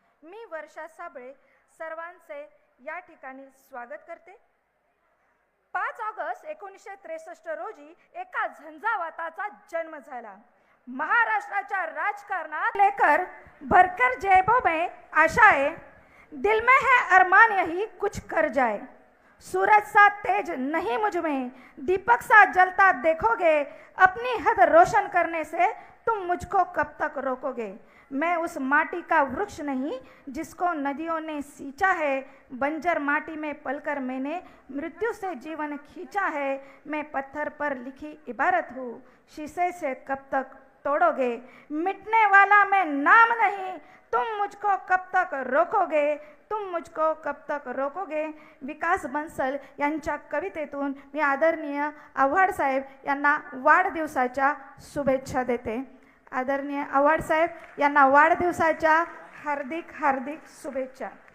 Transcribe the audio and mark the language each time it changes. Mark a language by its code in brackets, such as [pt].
[mr] मी वर्षा साबळे सर्वांचे या ठिकाणी स्वागत करते। 5 ऑगस्ट 1963 रोजी एका झंझावाताचा जन्म झाला। महाराष्ट्राच्या राजकारणात [hi] लेकर भरकर जयबो में आशाएं, दिल में है अरमान यही कुछ कर जाए। सूरज सा तेज नहीं मुझ में, दीपक सा जलता देखोगे, अपनी हद रोशन करने से तुम मुझको कब तक रोकोगे। मैं उस माटी का वृक्ष नहीं जिसको नदियों ने सींचा है, बंजर माटी में पलकर मैंने मृत्यु से जीवन खींचा है। मैं पत्थर पर लिखी इबारत हूँ, शीशे से कब तक तोड़ोगे। मिटने वाला मैं नाम नहीं, तुम मुझको कब तक रोकोगे, तुम मुझको कब तक रोकोगे। [mr] विकास बंसल यांच्या कवितेतून मी आदरणीय आव्हाड साहेब यांना वाढदिवसाच्या शुभेच्छा देते। आदरणीय आव्हाड साहेब यांना वाढदिवसाच्या हार्दिक हार्दिक शुभेच्छा।